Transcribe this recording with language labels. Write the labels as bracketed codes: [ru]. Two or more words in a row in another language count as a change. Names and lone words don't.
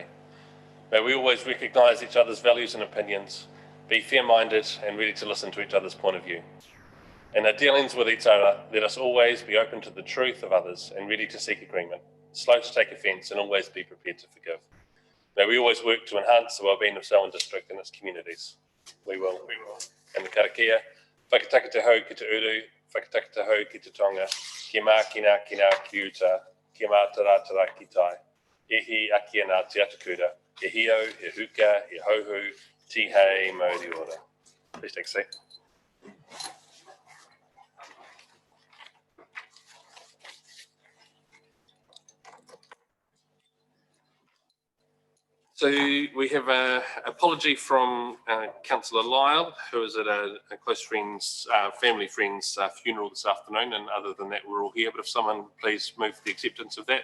[en] May we always recognise each other's values and opinions, be fair-minded and ready to listen to each other's point of view. In our dealings with each other, let us always be open to the truth of others and ready to seek agreement, slow to take offence and always be prepared to forgive. May we always work to enhance the wellbeing of Selwyn District and its communities. We will. [mi] And the karakia, whakataka te hau ki te uru, whakataka te hau ki te tonga, ki mā kina ki uta, ki mā tara ki tai, e hi akia nā te atakura, e hio, he huka, he hauhu, ti hei, mauri ora. [en] Please take a seat. So we have an apology from Councillor Lyle, who is at a close friend's, family friend's funeral this afternoon, and other than that we're all here, but if someone please move for the acceptance of that.